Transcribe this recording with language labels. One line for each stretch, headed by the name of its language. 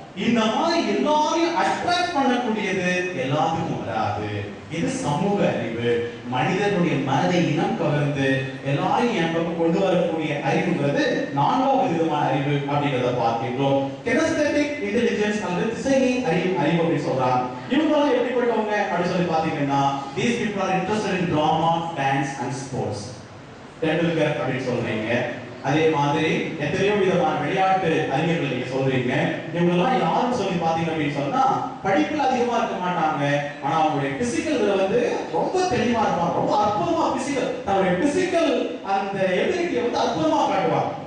Tamil: இந்த மாதிரி எல்லாரையும் அட்ராக்ட் பண்ணக்கூடியது எல்லாத்துக்கும் வராது. இது சமூக அறிவு. மனிதனுடைய மனதை இனம் கவர்ந்து எல்லாரையும் என் பக்கம் கொண்டு வரக்கூடிய அறிவுங்கிறது 4வது விதமான அறிவு அப்படிங்கிறத பார்க்கின்றோம். கினெஸ்தெட்டிக் இன்டெலிஜென்ஸ் அல்லது திசையை அறிவு அப்படின்னு சொல்றாங்க. இவங்களாம் எப்படிப்பட்டவங்க அப்படின்னு சொல்லி பாத்தீங்கன்னா
English: these people are interested in drama, dance and sports.
Tamil: Tendulkar அப்படின்னு சொல்றீங்க. அதே மாதிரி எத்தனையோ விதமான விளையாட்டு அறிஞர்கள் நீங்க சொல்றீங்க. இவங்கெல்லாம் யாரும் சொல்லி பாத்தீங்க அப்படின்னு சொன்னா படிப்புல அதிகமா இருக்க மாட்டாங்க, ஆனா அவங்களுடைய பிசிக்கல் வந்து ரொம்ப தெளிவா இருப்பாங்க. ரொம்ப அற்புதமா பிசிக்கல் தன்னுடைய பிசிக்கல் அந்த எபிலிட்டியை வந்து அற்புதமா காட்டுவாங்க.